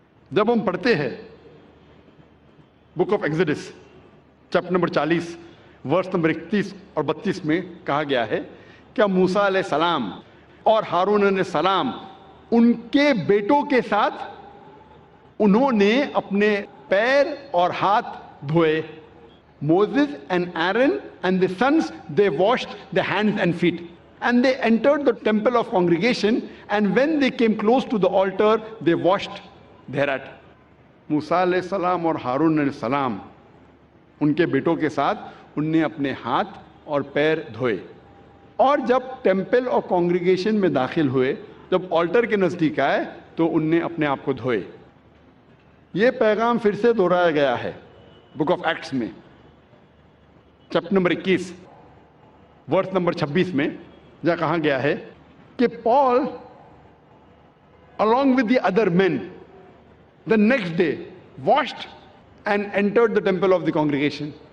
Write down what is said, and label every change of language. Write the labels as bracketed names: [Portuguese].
[Urdu] جب ہم پڑھتے ہیں book of ایگزڈس chapter number 40 verse number 31 اور 32 میں کہا گیا ہے کہ موسیٰ علیہ السلام اور ہارون علیہ السلام ان کے بیٹوں کے ساتھ انہوں نے اپنے پیر اور ہاتھ دھوئے. [English] Moses and Aaron and the sons, they washed their hands and feet. And they entered the temple of congregation, and when they came close to the altar, they washed thereat. [Urdu] موسیٰ علیہ السلام اور ہارون علیہ السلام ان کے بیٹوں کے ساتھ ان نے اپنے ہاتھ اور پیر دھوئے, اور جب ٹیمپل اور کانگریگیشن میں داخل ہوئے, جب آلٹر کے نزدیک آئے تو ان نے اپنے آپ کو دھوئے. یہ پیغام پھر سے دہرایا گیا ہے بک آف ایکٹس میں چیپٹر نمبر 21 ورس نمبر 26 میں, جہاں کہا گیا ہے کہ پال [English] along with the other men the next day washed and entered the temple of the congregation.